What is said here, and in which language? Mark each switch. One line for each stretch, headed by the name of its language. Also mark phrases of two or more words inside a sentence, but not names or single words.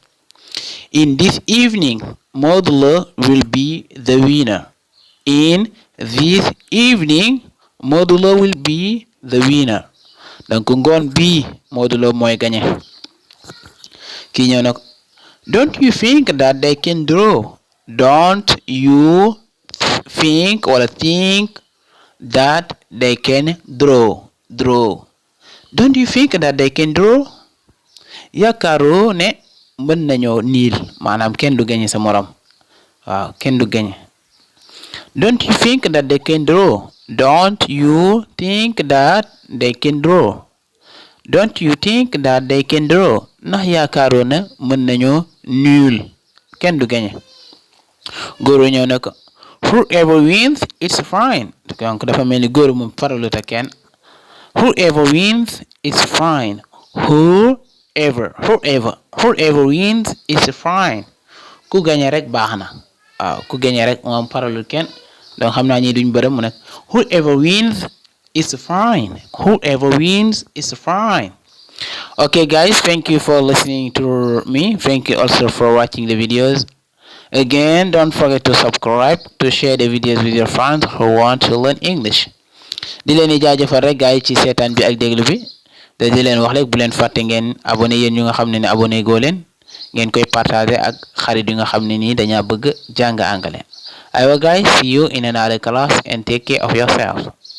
English: In this evening Modou Lo will be the winner. In this evening Modou Lo will be the winner.
Wolof: donc ngoon bi Modou Lo mooy gagné. kii ñëw na ko
English: don't you think that they can draw. Don't you think wala think that they can draw. Don't you think that they can draw.
Wolof: yaakaaroo ne mën nañoo niil maanaam kenn du gañe sa morom waaw kenn du gañe.
English: Don't you think that they can draw. Don't you think that they can draw. Don't you think that they can draw.
Wolof: ndax yaakaaroo ne mën nañoo niil kenn du gañe. góor ñëw na ko
English: whoever wins it's fine.
Wolof: donc dafa mel ni góor moom faralut ak kenn.
English: whoever wins it's fine. whoever wins it's fine.
Wolof: ku gañe rek baax na waaw ku gañe rek moom faralut kenn donc xam naa ñi duñ bërëm mu nekk
English: whoever wins it's fine. whoever wins it's fine. Okay guys, thank you for listening to me. Thank you also for watching the videos. Again, don't forget to subscribe, to share the videos with your friends who want to learn English.
Wolof: di leen di jaajëfal rek gars yi ci seetaan bi ak déglu bi te di leen wax rek bu leen fàtte ngeen abonné yéen ñu nga xam ne abonné goo leen ngeen koy partager ak xarit yu nga xam ne nii dañaa bëgg jàng anglais.
English: Aywa guys, see you in another class and take care of yourself.